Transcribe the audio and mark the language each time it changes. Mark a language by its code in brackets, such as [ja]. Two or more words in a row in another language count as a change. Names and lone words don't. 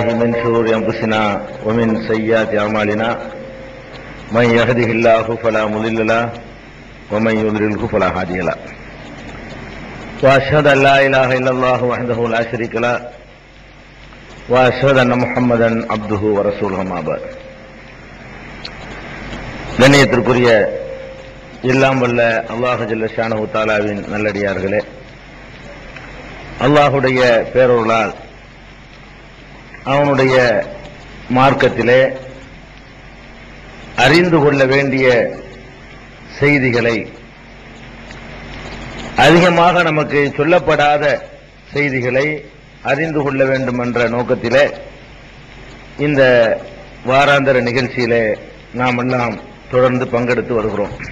[ar] من شرور أنفسنا ومن سيئات أعمالنا من يهده الله فلا مضل له ومن يضلله فلا هادي له وأشهد أن لا إله إلا الله وحده لا شريك له وأشهد أن محمدا عبده ورسوله أما بعد. [ta] கண்ணியத்திற்குரிய எல்லாம் வல்ல அல்லாஹ் [ar] جل شأنه [ta] தஆலாவின் நல்லடியார்களே, அல்லாஹுடைய பேரருளால் அவனுடைய மார்க்கத்திலே அறிந்து கொள்ள வேண்டிய செய்திகளை, அதிகமாக நமக்கு சொல்லப்படாத செய்திகளை அறிந்து கொள்ள வேண்டும் என்ற நோக்கத்திலே இந்த வாராந்தர நிகழ்ச்சியிலே நாம் எல்லாம் தொடர்ந்து பங்கெடுத்து வருகிறோம்.